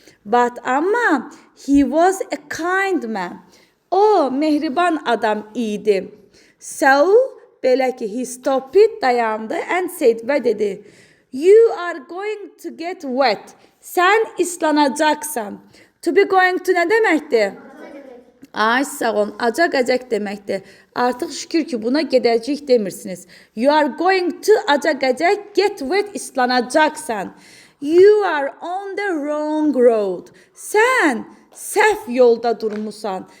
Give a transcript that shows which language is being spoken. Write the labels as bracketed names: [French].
[English] But [Azerbaijani] amma [English] he was a kind man. [Azerbaijani] O, mehriban adam idi. [English] So, [Azerbaijani] belə ki, [English] he stopped, [Azerbaijani] dayandı [English] and said [Azerbaijani] və dedi. [English] You are going to get wet. [Azerbaijani] Sən islanacaqsan. To be going to nə deməkdir? Ay sağ olun, acaq-acaq deməkdir. Artıq şükür ki, buna gedəcək demirsiniz. [English] You are going to acaq-acaq, get wet, [Azerbaijani] islanacaqsan. [English] You are on the wrong road. [Azerbaijani] Sən səhv yolda durmusan.